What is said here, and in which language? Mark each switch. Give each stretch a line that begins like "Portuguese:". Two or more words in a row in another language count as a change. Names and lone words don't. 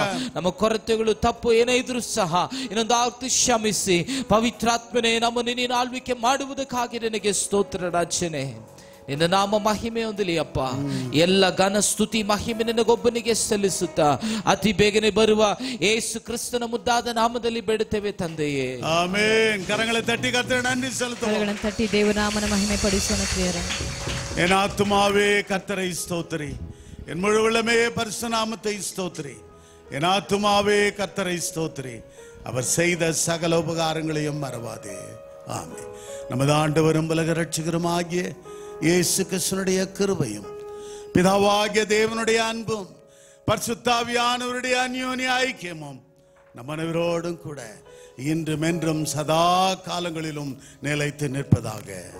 Kannada: ನಮ್ಮ ಕೊರತೆಗಳು, ತಪ್ಪು ಏನೇ ಇದ್ರೂ ಸಹ ಇನ್ನೊಂದು ಆರ್ತಿ ಕ್ಷಮಿಸಿ ಪವಿತ್ರಾತ್ಮನೇ, ನಮ್ಮನ್ನು ನೀನು ಆಳ್ವಿಕೆ ಮಾಡುವುದಕ್ಕಾಗಿ ನನಗೆ ಸ್ತೋತ್ರ ರಾಜನೇ. ನಿನ್ನ ನಾಮ ಮಹಿಮೆ ಹೊಂದಲಿ ಅಪ್ಪ. ಎಲ್ಲ ಘನ ಸ್ತುತಿ ಮಹಿಮೆ ನಿನಗೊಬ್ಬನಿಗೆ ಸಲ್ಲಿಸುತ್ತಾ ಅತಿ ಬೇಗನೆ ಬರುವ ಯೇಸು ಕ್ರಿಸ್ತನ ಮುದ್ದಾದ ನಾಮದಲ್ಲಿ ಬೇಡುತ್ತೇವೆ ತಂದೆಯೇ, ಆಮೆನ್.
Tamil: ಕರங்களை தட்டி கர்த்தரை நன்றி செலுத்துவோம்.
Kannada: ಕರಗಳನ್ನು ತಟ್ಟಿ ದೇವನಾಮನ ಮಹಿಮೆ ಪಡಿಸೋಣ ಪ್ರಿಯರೇ.
Tamil: என் ஆத்துமாவே கர்த்தரை ஸ்தோத்திரி, என் முழு உள்ளமே பரிசுத்த நாமத்தை ஸ்தோத்திரி. என் ஆத்துமாவே கர்த்தரை ஸ்தோத்திரி, அவர் செய்த சகல உபகாரங்களையும் மறவாதே. ஆமென். நமது ஆண்டவரும் உலக ரட்சகருமாகிய இயேசு கிறிஸ்துவினுடைய கிருபையும், பிதாவாகிய தேவனுடைய அன்பும், பரிசுத்தாவியானவருடைய அந்யோன்ய ஐக்கியமும் நம் அனைவரோடும் கூட இன்றும் என்றும் சதா காலங்களிலும் நிலைத்து நிற்பதாக.